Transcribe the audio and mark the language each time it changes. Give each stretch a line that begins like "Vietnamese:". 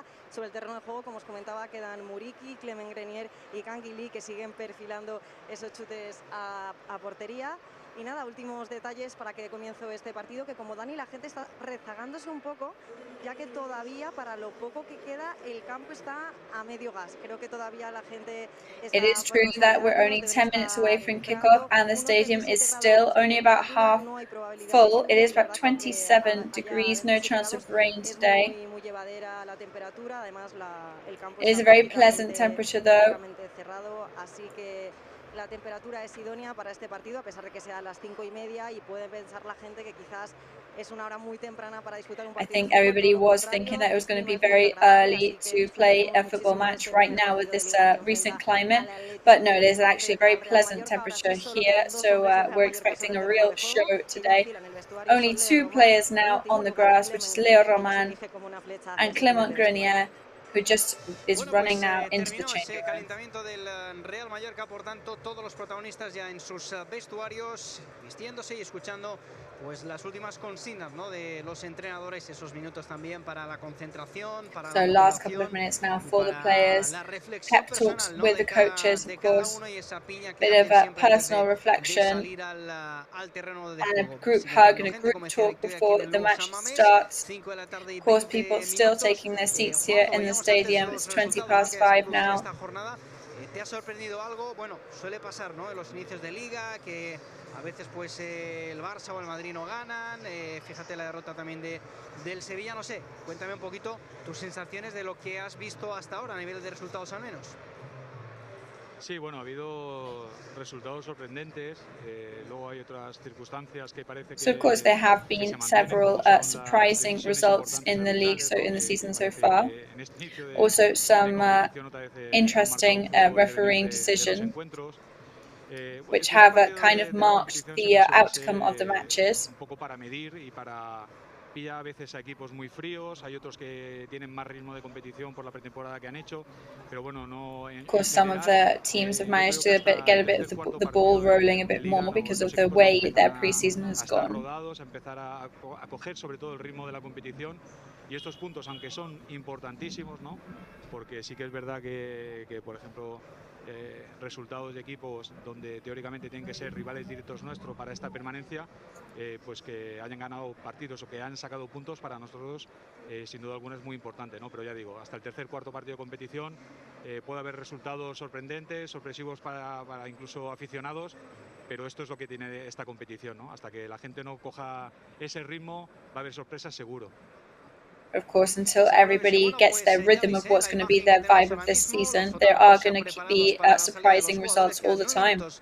Spanish: Sobre el terreno de juego, como os comentaba, quedan Muriqui, Clement Grenier y Kang-in, que siguen perfilando esos chutes a portería. Y nada, últimos detalles para que comience este partido, que como Dani, la gente está rezagándose un poco, ya que todavía, para lo poco que queda, el campo está a medio gas. Creo que todavía la gente está...
English: It is true that we're only 10 minutes away from kickoff and the stadium is still only about half full. It is about 27 degrees, no chance of rain today.
Spanish: Muy llevadera la temperatura, además el campo
English: It is
Spanish: está
English: a very pleasant temperature though.
Spanish: cerrado, así que la temperatura es idónea para este partido, a pesar de que sea a las 5:30 y puede pensar la gente que quizás es una hora muy temprana para disputar un
English: I
Spanish: partido.
English: think everybody was thinking that it was going to be very early to play a football match right now with this recent climate, but no, it is actually a very pleasant temperature here, so we're expecting a real show today. Only 2 players now on the grass, which is Leo Roman and Clement Grenier, who just is running now into the change room.
Spanish: Calentamiento del Real Mallorca, por tanto, todos los protagonistas ya en sus vestuarios, vistiéndose y escuchando pues las últimas consignas, ¿no?, de los entrenadores, esos minutos también para la concentración, para
English: So last couple of minutes now for the players, pep talks with the coaches, of course, bit of a personal reflection, and a group hug and a group talk before the match starts. Of course, people still taking their seats here in the stadium. It's 5:20 now.
Spanish: ¿Te ha sorprendido algo? Bueno, suele pasar, ¿no?, en los inicios de liga, que a veces pues el Barça o el Madrid no ganan. Fíjate la derrota también del Sevilla, no sé. Cuéntame un poquito tus sensaciones de lo que has visto hasta ahora a nivel de resultados al menos. Sí, bueno, ha habido resultados sorprendentes. Luego hay otras circunstancias que parece que...
English: So of course there have been several surprising results in the league, so in the season so far. Also some interesting refereeing decisions, which have kind of marked the outcome of the matches.
Spanish: Un poco para medir y para pilla a veces a equipos muy fríos, hay otros que tienen más ritmo de competición por la pretemporada que han hecho, pero bueno, no...
English: Of course, some of the teams have managed to get a bit of the ball rolling a bit more because of the way their preseason has gone.
Spanish: Rodados, a empezar a coger sobre todo el ritmo de la competición, y estos puntos, aunque son importantísimos, ¿no?, porque sí que es verdad que por ejemplo, resultados de equipos donde teóricamente tienen que ser rivales directos nuestros para esta permanencia, pues que hayan ganado partidos o que han sacado puntos, para nosotros sin duda alguna es muy importante, ¿no? Pero ya digo, hasta el tercer, cuarto partido de competición puede haber resultados sorprendentes, sorpresivos para incluso aficionados, pero esto es lo que tiene esta competición, ¿no? Hasta que la gente no coja ese ritmo va a haber sorpresas seguro.
English: Of course, until everybody gets their rhythm of what's going to be their vibe of this season, there are going to be surprising results all the time.